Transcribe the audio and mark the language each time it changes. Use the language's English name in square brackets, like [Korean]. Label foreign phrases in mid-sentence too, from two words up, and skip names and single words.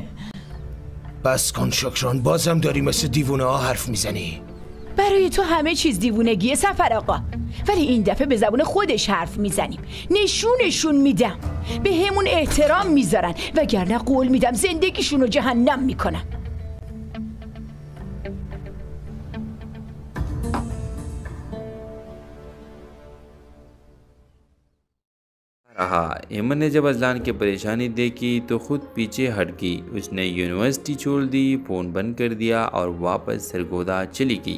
[Persian] بس کن شکران، بازم داری مثل دیوونه ها حرف میزنی. برای تو همه چیز دیوونگیه سفر آقا، ولی این دفعه به زبون خودش حرف میزنیم. نشونشون میدم به همون احترام میذارن، وگرنه قول میدم زندگیشون رو جهنم میکنن. [Urdu] रहा। ایمن نے جب عجلان کی پریشانی دیکھی تو خود پیچھے ہٹ گئی. اس نے یونیورسٹی چھوڑ دی، فون بند کر دیا اور واپس سرگودھا چلی گئی.